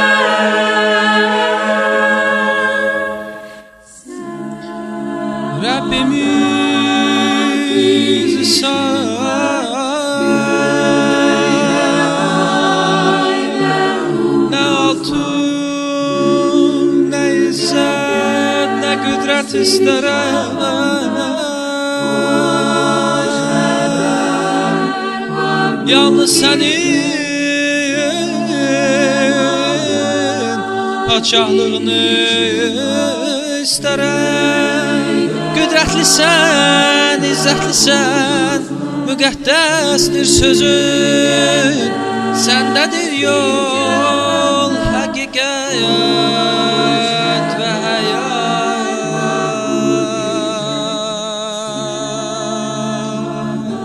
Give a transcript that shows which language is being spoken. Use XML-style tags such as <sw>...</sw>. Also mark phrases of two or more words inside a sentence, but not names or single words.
<tr>Rabbimiz sağ ne altın, ne izzet, ne kudret isterim. Yalnız senin padşahlığını isterim.</tr> <az>Qüdrətlisən, izzətlisən, müqəddəsdir sözün. Səndədir yol, həqiqət və həyat.</az>